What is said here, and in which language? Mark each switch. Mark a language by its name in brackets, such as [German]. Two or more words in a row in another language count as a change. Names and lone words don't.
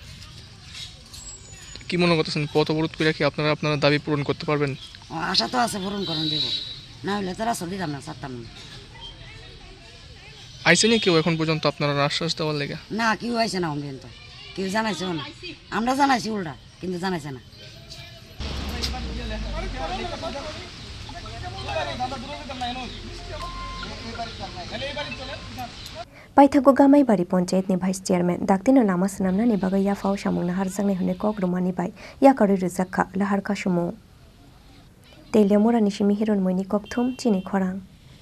[Bangla] কি মনে করতেছেন পথ অবরোধ করে কি আপনারা দাবি পূরণ করতে পারবেন আশা তো আছে পূরণ করুন দেব না হলে তো রাস্তা দিতাম না ছাড়তাম না আইসেনি কেউ এখন পর্যন্ত আপনারা আশ্বাস দেওয়ার লেগে না কেউ আইসে না পর্যন্ত কেউ জানাইছে না আমরা জানাইছি উল্টা কিন্তু জানাইছে না [Kok Borok] paithago gamaibari panchayat ni [English] vice chairman [Kok Borok] daktino lama snamna ni bagai ya fau samungna harjangnai hune kokrumani bai ya kari rijakha laharka sumo telemora ni simi hiron moini kokthum chini khorang